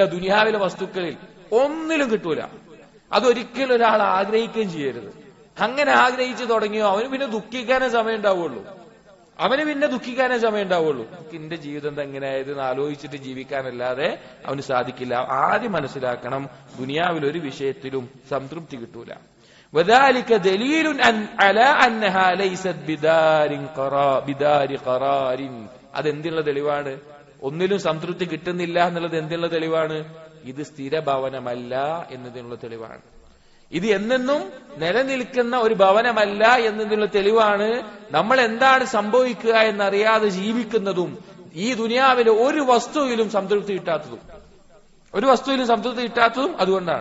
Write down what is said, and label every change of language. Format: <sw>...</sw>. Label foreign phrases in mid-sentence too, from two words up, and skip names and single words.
<ml>ദുനിയാവിലെ വസ്തുക്കളിൽ ഒന്നിലും കിട്ടൂല. അതൊരിക്കലും ഒരാൾ ആഗ്രഹിക്കുകയും ചെയ്യരുത്. അങ്ങനെ ആഗ്രഹിച്ചു തുടങ്ങിയോ അവന് പിന്നെ ദുഃഖിക്കാനേ സമയം ഉണ്ടാവുള്ളൂ. എന്റെ ജീവിതം എങ്ങനെയായത് ആലോചിച്ചിട്ട് ജീവിക്കാനല്ലാതെ അവന് സാധിക്കില്ല. ആദ്യം മനസ്സിലാക്കണം, ദുനിയാവിലൊരു വിഷയത്തിലും സംതൃപ്തി കിട്ടൂല.</ml> <ar>وذلك دليل على أنها ليست بدار قرار.</ar> <ml>അതെന്തിനുള്ള തെളിവാണ്? ഒന്നിലും സംതൃപ്തി കിട്ടുന്നില്ല എന്നുള്ളത് എന്തിനുള്ള തെളിവാണ്? ഇത് സ്ഥിര ഭവനമല്ല എന്നതിനുള്ള തെളിവാണ്. ഇത് എന്നെന്നും നിലനിൽക്കുന്ന ഒരു ഭവനമല്ല എന്നതിനുള്ള തെളിവാണ്. നമ്മൾ എന്താണ് സംഭവിക്കുക എന്നറിയാതെ ജീവിക്കുന്നതും ഈ ദുനിയാവിലെ ഒരു വസ്തുവിലും സംതൃപ്തി കിട്ടാത്തതും അതുകൊണ്ടാണ്.</ml>